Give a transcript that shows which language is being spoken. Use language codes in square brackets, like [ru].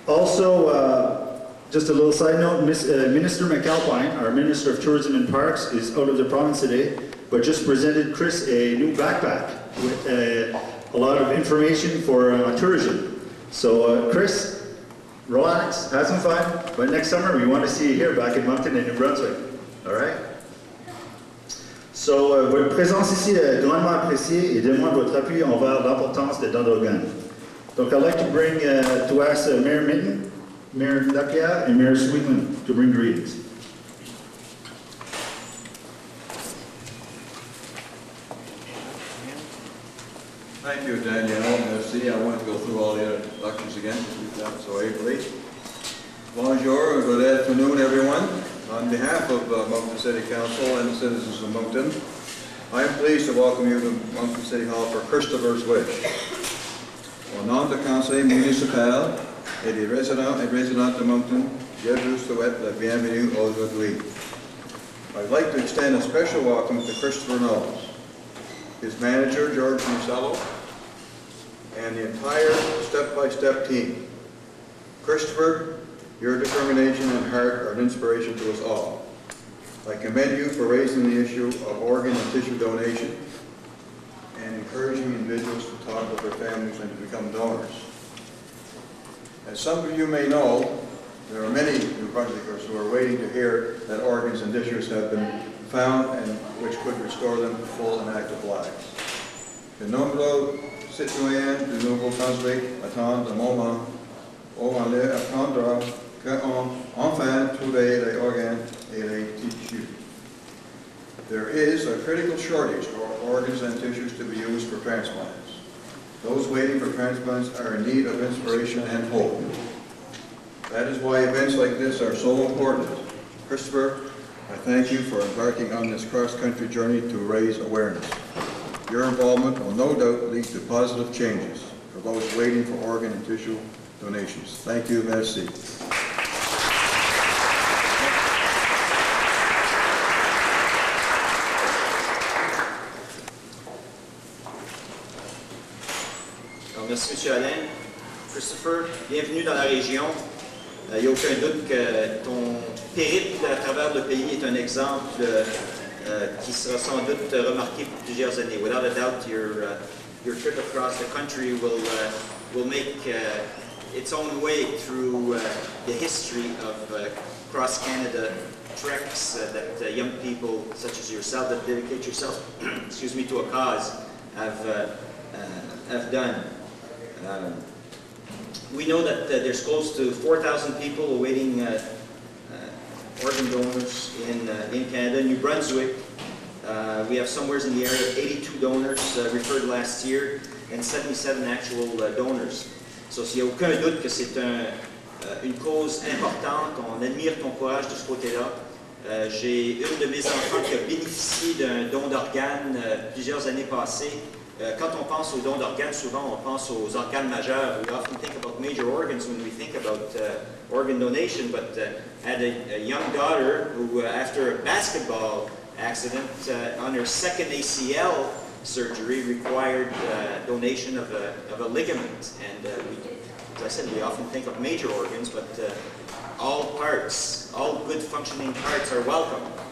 [en] Also, just a little side note, Minister McAlpine, our Minister of Tourism and Parks, is out of the province today, but just presented Kris a new backpack with a lot of information for tourism. So Kris, relax, have some fun, but next summer we want to see you here back in Moncton and New Brunswick, all right? [fr] So, votre présence ici est grandement appréciée et demande votre appui envers l'importance des dons d'organes. [en] Donc I'd like to bring, to ask Mayor Mitten, Mayor Lapierre, and Mayor Sweetland to bring greetings. Thank you, Danielle. Merci. I won't go through all the introductions again because we've done so ably. Bonjour, good afternoon, everyone. On behalf of Moncton City Council and the citizens of Moncton, I am pleased to welcome you to Moncton City Hall for Kristopher's Wish. [fr] Au nom du conseil municipal et des résidents et résidentes de Moncton, je vous souhaite la bienvenue aujourd'hui. [en] I'd like to extend a special welcome to Kristopher Knowles, his manager, George Marcello, and the entire step-by-step team. Kristopher, your determination and heart are an inspiration to us all. I commend you for raising the issue of organ and tissue donation and encouraging individuals to talk with their families and to become donors. As some of you may know, there are many New Brunswickers who are waiting to hear that organs and tissues have been found and which could restore them to full and active lives. [fr] De nombreux citoyens du Nouveau-Brunswick attendent un moment où on leur apprendra qu'on enfin trouvé les organes et les tissus. [en] There is a critical shortage of organs and tissues to be used for transplants. Those waiting for transplants are in need of inspiration and hope. That is why events like this are so important. Kristopher, I thank you for embarking on this cross-country journey to raise awareness. Your involvement will no doubt lead to positive changes for those waiting for organ and tissue donations. Thank you, merci. [fr] Merci, M. Alain. Christopher, bienvenue dans la région. Il n'y a aucun doute que ton périple à travers le pays est un exemple qui sera sans doute remarqué pour plusieurs années. [en] Without a doubt, your trip across the country will make its own way through the history of cross-Canada treks that young people such as yourself that dedicate yourself excuse me, to a cause have done. We know that there's close to 4,000 people awaiting organ donors in Canada. New Brunswick, we have somewhere in the area of 82 donors referred last year and 77 actual donors. [fr] So s'il n'y a aucun doute que c'est une cause importante, on admire ton courage de ce côté-là. J'ai une de mes enfants qui a bénéficié d'un don d'organes plusieurs années passées. Quand on pense aux dons d'organes, souvent on pense aux organes majeurs. [en] We often think about major organs when we think about organ donation, but I had a young daughter who, after a basketball accident, on her second ACL surgery, required donation of a ligament. And as I said, we often think of major organs, but all parts, all good functioning parts are welcome.